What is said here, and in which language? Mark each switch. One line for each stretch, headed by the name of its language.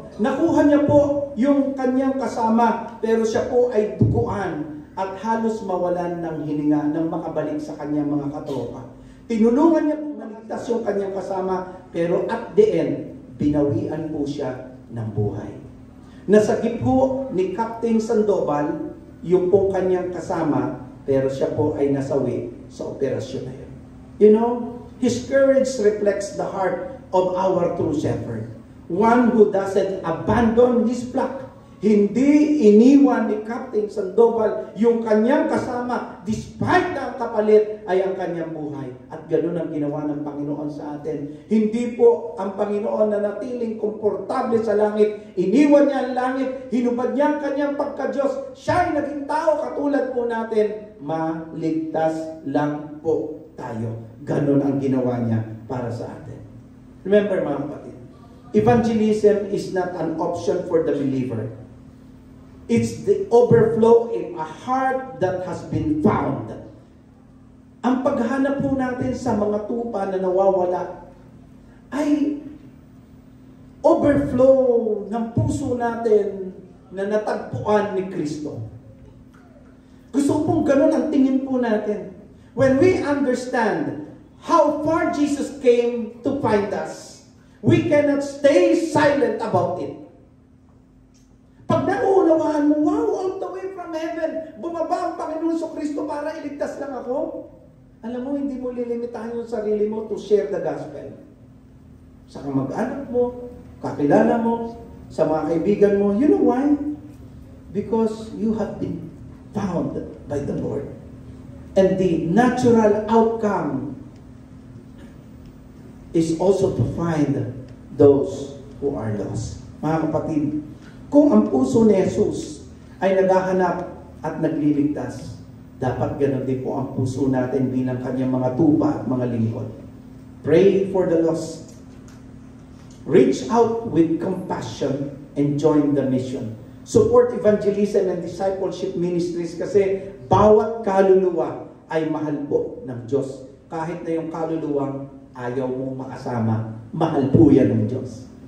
Filipino: Nakuha niya po yung kanyang kasama, pero siya po ay duguan at halos mawalan ng hininga nang makabalik sa kanyang mga katropa. Tinulungan niya po maligtas yung kanyang kasama, pero
English: at the end,
Filipino: binawian po siya ng buhay. Nasagip po ni Captain Sandoval yung pong kanyang kasama, pero siya po ay nasawi sa operasyon na yun.
English: You know, his courage reflects the heart of our true shepherd. One who doesn't abandon his flock.
Filipino: Hindi iniwan ni Captain Sandoval yung kanyang kasama despite na ang kapalit ay ang kanyang buhay. At ganoon ang ginawa ng Panginoon sa atin. Hindi po ang Panginoon na natiling komportable sa langit. Iniwan niya ang langit, hinubad niya ang kanyang pagka-Diyos. Siya ay naging tao katulad po natin. Maligtas lang po tayo. Ganoon ang ginawa niya para sa atin.
English: Remember
Filipino: mga kapatid,
English: evangelism is not an option for the believer. It's the overflow in a heart that has been found.
Filipino: Ang paghanap po natin sa mga tupa na nawawala ay overflow ng puso natin na natagpuan ni Kristo. Gusto pong ganun ang tingin po natin.
English: When we understand how far Jesus came to find us, we cannot stay silent about it.
Filipino: Pag nauunawaan mo, wow,
English: all the way from heaven,
Filipino: bumaba ang Panginoon sa Kristo para iligtas lang ako. Alam mo, hindi mo lilimitahan yung sarili mo
English: to share the gospel.
Filipino: Sa kamag-anak mo, kakilala mo, sa mga kaibigan mo.
English: You know why? Because you have been found by the Lord. And the natural outcome is also to find those who are lost.
Filipino: Mga kapatid, kung ang puso ni Jesus ay naghahanap at nagliligtas, dapat ganun din po ang puso natin bilang kanyang mga tupa at mga lingkod.
English: Pray for the lost. Reach out with compassion and join the mission. Support evangelism and discipleship ministries
Filipino: kasi bawat kaluluwa ay mahal po ng Diyos. Kahit na yung kaluluwang ayaw mong makasama, mahal po yan ng Diyos.